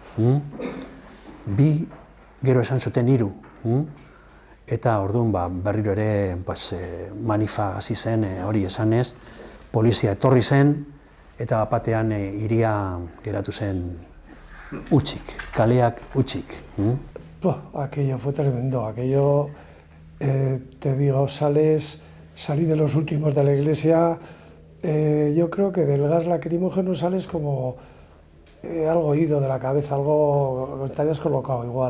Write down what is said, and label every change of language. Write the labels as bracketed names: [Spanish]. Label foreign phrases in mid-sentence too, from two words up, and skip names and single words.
[Basque] 2, gero esan zuten 3, eta orduan berriro ere manifa hasi zen hori esanez, polizia etorri zen, eta bapatean hiria geratu zen hutsik, kaleak hutsik. [Spanish] Aquello fue tremendo, aquello, te digo, salí de los últimos de la iglesia, yo creo que del gas lacrimógeno sales como algo ido de la cabeza, algo estarías colocado igual.